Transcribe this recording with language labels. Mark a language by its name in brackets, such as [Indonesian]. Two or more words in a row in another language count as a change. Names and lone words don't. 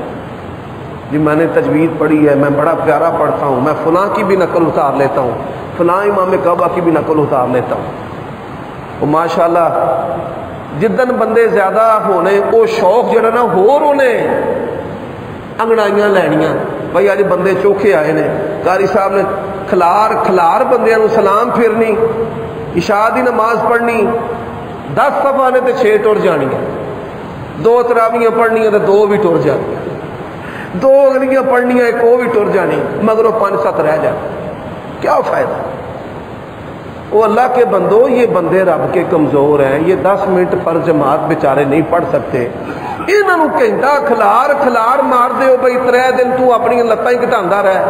[Urdu] جی میں نے تجوید پڑھی ہے, میں بڑا پیارا پڑھتا ہوں, میں فلاں کی بھی نقل اتار لیتا ہوں, فلاں امام کعبہ کی بھی نقل اتار لیتا ہوں. [Punjabi] وہ ماشاءاللہ جدن بندے زیادہ ہونے وہ شوق جڑا نا ہور ہونے انگڑائیاں لینیاں بھائی اج بندے چوکھے آئے نے. قاری صاحب نے کھلار بندیاں نو سلام پھرنی, عشاء دی نماز پڑھنی, 10 صفحہ نے تے 6 ٹر جانیاں, 2 تراویاں پڑھنیاں تے 2 بھی ٹر جانیاں, 2 اگلیاں پڑھنیاں 1 وہ بھی ٹر جانی, مگروں 5-7 رہ جانے. [Urdu] کیا فائدہ؟ وہ اللہ کے بندو, یہ بندے رب کے کمزور ہیں, یہ 10 منٹ پر جماعت بیچارے نہیں پڑھ سکتے. [Punjabi] انہوں گھنٹہ کھلار مار دیو بھائی 3 دن تو اپنی لتاں ہی گھٹاندا رہ.